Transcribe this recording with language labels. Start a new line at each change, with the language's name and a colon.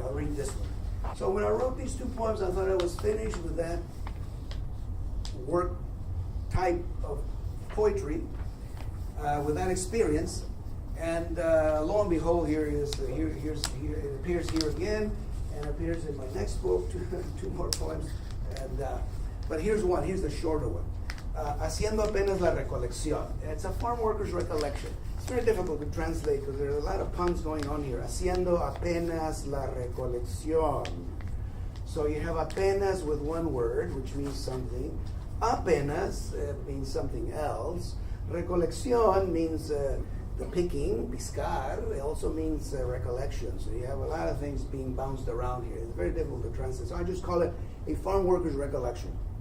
English: I'll read this one. So when I wrote these 2 poems, I thought I was finished with that work type of poetry, with that experience. And lo and behold, here it appears here again, and appears in my next book, 2 more poems. And but here's one. Here's the shorter one.
Spanish: Haciendo apenas la recolección.
English: It's a farm worker's recollection. It's very difficult to translate because there are a lot of puns going on here.
Spanish: Haciendo apenas la recolección.
English: So you have apenas with one word, which means something. Apenas means something else. Recolección means the picking, piscar. It also means recollection. So you have a lot of things being bounced around here. It's very difficult to translate. So I just call it a farm worker's recollection.